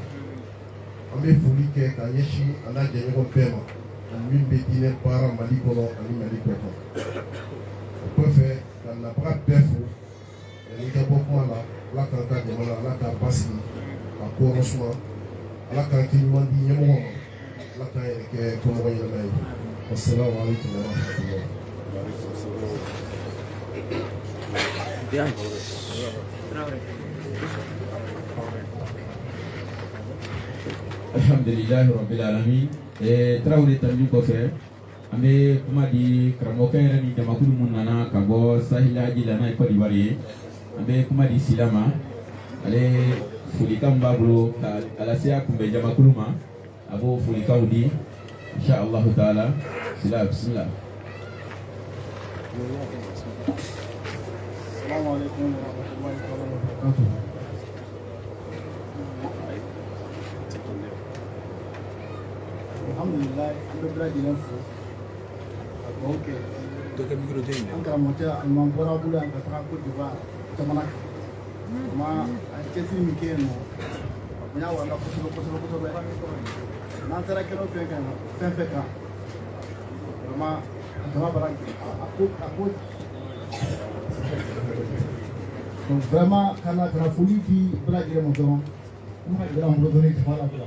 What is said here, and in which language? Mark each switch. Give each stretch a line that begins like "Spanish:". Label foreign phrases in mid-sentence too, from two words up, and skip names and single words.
Bambara: An bɛ foli kɛ ka ɲɛsin a n'a jɛɲɔgɔn bɛɛ ma min bɛ diinɛ baara Mali kɔnɔ ani Mali kɔ kan. O kɔfɛ ka nabaga bɛɛ fo yanni ka bɔ kuma la Ala k'an ka jamana Ala k'a basigi ka kɔrɔ suma Ala k'an kɛ ɲuman di ɲɛmɔgɔ ma Ala k'an yɛrɛ kɛ kɔmɔgɔ ɲɛnama ye.
Arabic: السلام عليكم ورحمة الله. الحمد لله رب العالمين.
Bambara: Tarawele tanju kɔfɛ an bɛ kuma di karamɔgɔkɛ yɛrɛ ni jamakulu mun nana ka bɔ Sahila Jila n'a ye Côte d'Ivoire ye. An bɛ kuma di Sila ma ale folikan min b'a bolo ka lase a kunbɛ jamakulu ma a b'o folikanw di
Arabic: إن شاء الله تعالى.
Bambara: Sila bismillah.
Arabic: السلام عليكم ورحمة الله وبركاته. Alhamdulillah,
Bambara: an bɛ bɛɛ lajɛlen fo ka dugawu kɛ an karamɔgɔcɛ Alimami bɔra bolo yan ka taga Côte d'Ivoire jamana kan. Vraiment a ye cɛsiri min kɛ yen nɔ a bonya wara kosɛbɛ kosɛbɛ kosɛbɛ. N'an taara kɛnɛ o fɛn kan fɛn fɛn kan vraiment a jama bara a ko donc vraiment kana foli di bɛɛ lajɛlen ma dɔrɔn an bɛ ka gɛlɛya mun dɔɔni jama la bila.